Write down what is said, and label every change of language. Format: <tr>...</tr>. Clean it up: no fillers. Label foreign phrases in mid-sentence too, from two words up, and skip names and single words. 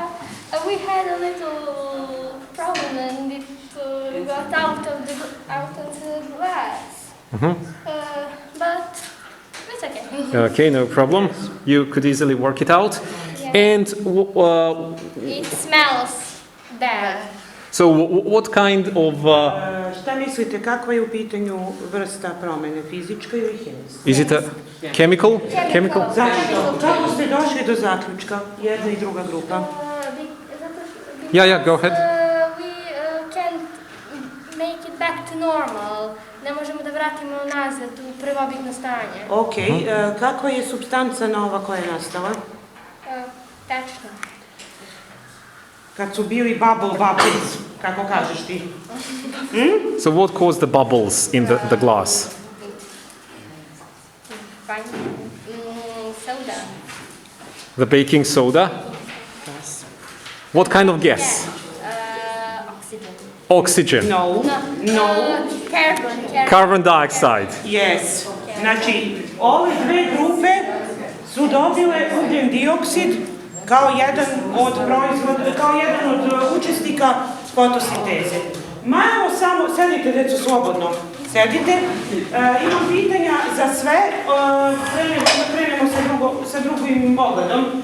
<en>We had a little problem and it got out of the glass. But it's okay. Okay, no problem. You could easily work it out. Yeah. And It smells bad. so what kind of...</en> <sr>Šta mislite, kakva je u pitanju vrsta promene, fizička ili hemijska?</sr> <en>is it a chemical? Chemical?</en> <sr>Kako ste došli do zaključka, jedna i druga grupa?</sr> <en>Yeah, go ahead. We can't make it back to normal.</en> <sr>Ne možemo da vratimo nazad u prvobitno stanje. Ok, kakva je supstanca nova koja je nastala? Tačno. Kad su bili bubbles, kako kažeš ti?</sr> <en>So what caused the bubbles in the glass? Soda. The baking soda? What kind of gas? Oxygen. Oxygen. No. Carbon. Carbon dioxide. Yes.</en> <sr>Znači, ove dve grupe su dobile ugljen dioksid kao jedan od učesnika fotosinteze. Malo samo, sedite djeco slobodno, sedite. Imam pitanja za sve, krenemo sa drugim pogledom.</sr>